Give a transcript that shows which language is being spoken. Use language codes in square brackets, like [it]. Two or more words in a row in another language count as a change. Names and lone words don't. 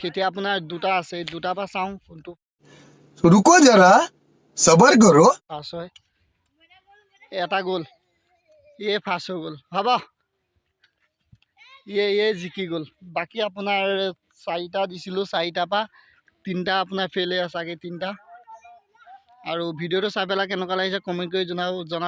[as] এতিয়া আপোনাৰ 2টা আছে, এই 2টাৰ পৰা চাওঁ কোনটো [hi] रुको जरा सबर करो। [as] ফাৰ্ষ্ট হয়। এটা গ'ল, ইয়ে ফাৰ্ষ্ট হৈ গ'ল, হ'ব। ইয়ে জিকি গ'ল। বাকী আপোনাৰ 4টা দিছিলোঁ, 4টাৰ পৰা 3টা আপোনাৰ ফেইলে আছে, চাগে 3টা। আৰু ভিডিঅ'টো চাই পেলাই কেনেকুৱা লাগিছে কমেণ্ট কৰি জনাব।